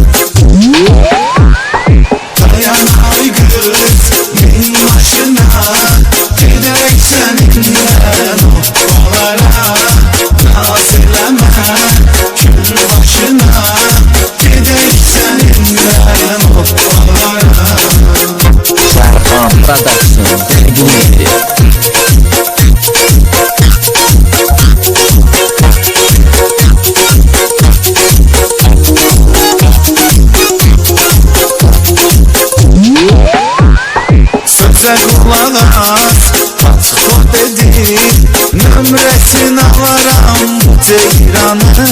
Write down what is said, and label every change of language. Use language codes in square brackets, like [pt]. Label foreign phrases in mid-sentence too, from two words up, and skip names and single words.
[az] Dayanay kız min maşına, gedek seninle nuhbalara, naz eleme kül başına, gedek seninle nuhbalara. Serkan Production təqdim edir. [tr] Söze kulak as, [az] açıq ol dedi, nömrəsini alaram bu ceyranın.